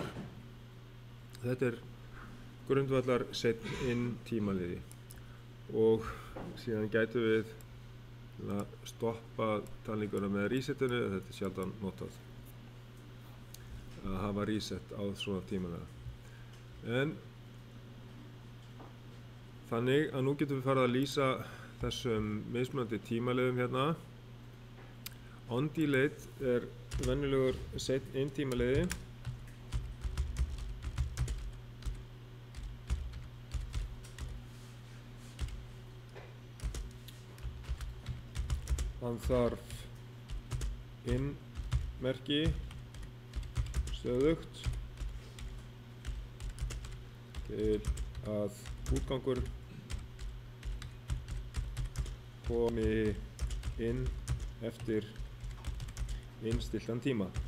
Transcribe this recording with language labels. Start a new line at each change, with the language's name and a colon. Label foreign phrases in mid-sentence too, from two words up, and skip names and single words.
Icelandic: Þetta er grundvallar set inn tímaliði og síðan gætum við að stoppa talninguna með resetinu, þetta er sjaldan notað að hafa reset á svona tímalega. En þannig að nú getum við farið að lýsa þessum mismunandi tímaliðum hérna. On-delayed er venjulegur set in tímaliði. Hann þarf inn-merki stöðugt til að útgangur komi inn eftir innstilltan tíma.